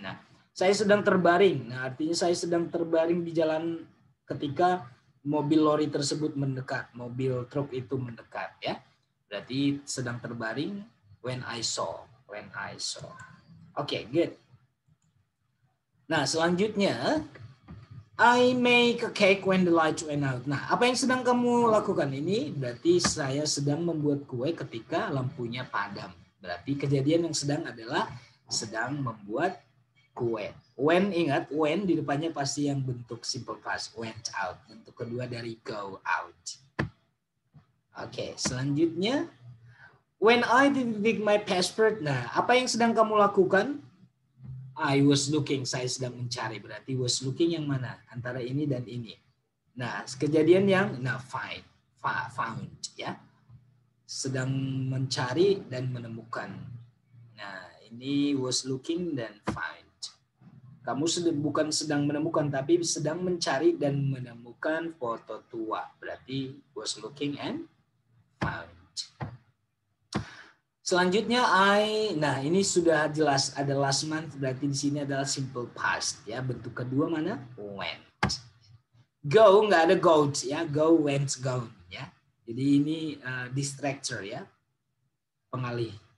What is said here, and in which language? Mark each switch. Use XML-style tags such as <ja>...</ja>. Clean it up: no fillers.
<id>Nah, saya sedang terbaring. Nah, artinya saya sedang terbaring di jalan ketika mobil lori tersebut mendekat, mobil truk itu mendekat, ya. Berarti sedang terbaring</id> <en>when I saw.</en> <id>Oke, good. Nah, selanjutnya</id> <en>I make a cake when the light went out.</en> <id>Nah, apa yang sedang kamu lakukan ini? Berarti saya sedang membuat kue ketika lampunya padam. Berarti kejadian yang sedang adalah sedang membuat kue. When, ingat, when di depannya pasti yang bentuk simple past. Went out. Bentuk kedua dari go out. Oke, selanjutnya.</id> <en>When I did my passport.</en> <id>Nah, apa yang sedang kamu lakukan?</id> <en>I was looking,</en> <id>saya sedang mencari. Berarti</id> <en>was looking</en> <id>yang mana? Antara ini dan ini. Nah, kejadian yang found ya. Sedang mencari dan menemukan. Nah, ini was looking dan find. Kamu bukan sedang menemukan, tapi sedang mencari dan menemukan foto tua. Berarti</id> <en>was looking and found.</en> <id>Selanjutnya nah ini sudah jelas ada last month, berarti di sini adalah simple past ya. Bentuk kedua mana? Went. Go nggak ada goat ya, go, went, gone ya. Jadi ini distractor ya, pengalih.</id>